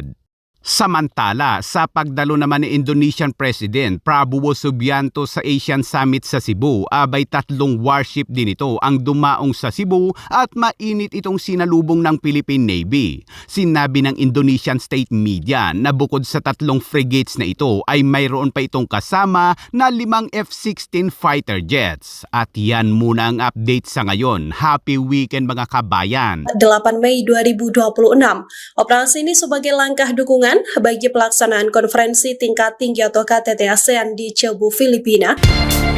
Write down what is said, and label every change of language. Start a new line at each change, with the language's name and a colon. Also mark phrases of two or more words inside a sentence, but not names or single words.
Filipino: Samantala, sa pagdalo naman ni
English: Indonesian President
Filipino: Prabowo Subianto sa Asian Summit sa Cebu, abay 3 warship din ito ang dumaong sa Cebu at mainit itong sinalubong ng Philippine Navy. Sinabi ng
English: Indonesian State Media
Filipino: na bukod sa 3 frigates na ito ay mayroon pa itong kasama na 5 F-16
English: fighter jets.
Filipino: At yan muna ang update sa ngayon.
English: Happy weekend
Filipino: mga kabayan!
Indonesian: 8 Mei 2026, operasi ini sebagai langkah dukungan bagi pelaksanaan konferensi tingkat tinggi atau KTT ASEAN di Cebu, Filipina.